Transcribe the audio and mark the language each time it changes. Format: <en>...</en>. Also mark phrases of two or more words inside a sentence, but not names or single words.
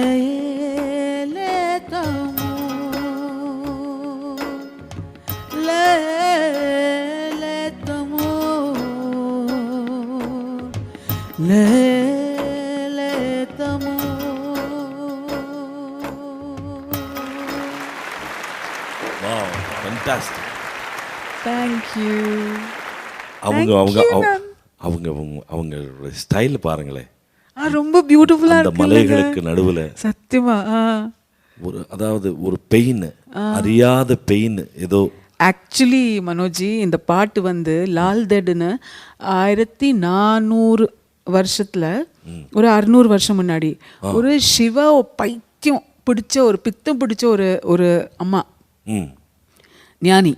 <hne>लेता मोर लेता मोर लेता मोर।</hne> <en>Wow, fantastic. Thank you.</en> <ta>அவங்க</ta> <en>Thank</en> <ta>அவங்க</ta> <en>you,</en> <ta>அவங்க</ta> <en>ma'am.</en> <ta>அவங்க அவங்க ஸ்டைல் பாருங்களேன். ரொம்ப பியூட்டிஃபுல்லா அந்த இருக்கு மலைகளுக்கு நடுவுல சத்தியமா அதாவது ஒரு பெயின், அறியாத பெயின் ஏதோ. ஆக்சுவலி மனோஜி இந்த பாட்டு வந்து லால் தெட்னு 1400 வருஷத்துல ஒரு 600 வருஷம் முன்னாடி ஒரு சிவ பைத்தியம் பிடிச்ச ஒரு பித்தம் பிடிச்ச ஒரு ஒரு அம்மா ஞானி.</ta>